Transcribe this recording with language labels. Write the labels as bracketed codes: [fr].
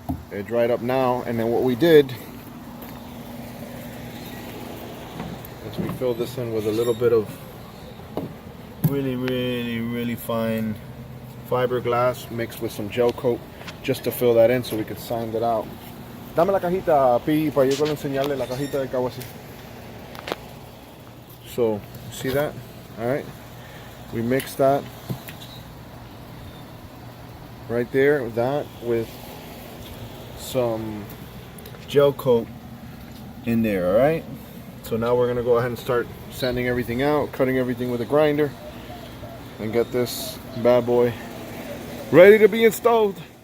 [en] It dried up now, and then what we did is we filled this in with a little bit of really fine fiberglass mixed with some gel coat, just to fill that in so we could sand it out. [es] Dame la cajita, Pi, para yo puedo enseñarle la cajita del cabo así. [en] So, see that? Alright. We mixed that right there, that with some gel coat in there, alright? So now we're going to go ahead and start sanding everything out, cutting everything with a grinder, and get this bad boy ready to be installed.